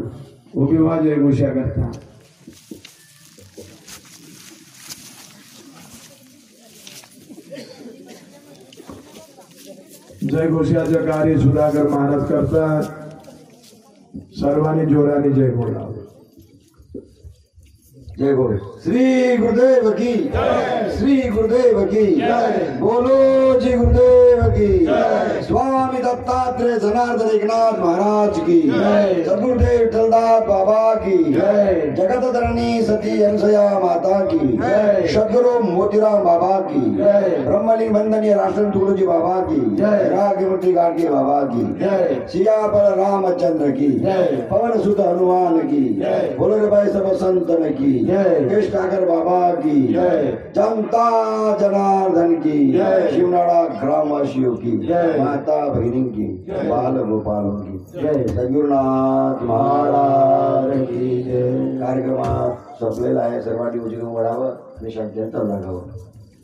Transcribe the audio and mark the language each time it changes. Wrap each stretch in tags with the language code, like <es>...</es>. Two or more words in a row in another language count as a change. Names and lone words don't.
<mr>उभी व्हा जय घोषा करता. जय घोषाचं कार्य सुधाकर महाराज करतात. सर्वांनी जोराने जय बोलावं. जय बोल.</mr> <hi>श्री गुरुदेव की जय. श्री गुरुदेव की जय. बोलो जी गुरुदेव की जय. स्वामी दत्तात्रेय जनार्दन एकनाथ महाराज की जय. सद्गुरुदेव विठ्ठलदास बाबा की जय. जगतधरणी सती अनसया माता की जय. सद्गुरु मोतीराम बाबा की जय. ब्रह्मलिंग बंदनीय राष्ट्र तुकडोजी बाबा की जय. रागमूर्ति गाडगे बाबा की जय. सियापल रामचंद्र की जय. पवन सुत हनुमान की जय. बोलो रे भाई सब संतन की जय. कृष्णाकर बाबा की जय. जनता जनार्दन की जय. शिवनाड़ा ग्रामवासियों की जय. माता भगिनी की बाल गोपालों की जय. सद्गुरुनाथ महाराज की जय.</hi> <mr>कार्यक्रमात संपलेला आहे. सर्वांनी उचलून वळावं आणि शांती लागावं.</mr>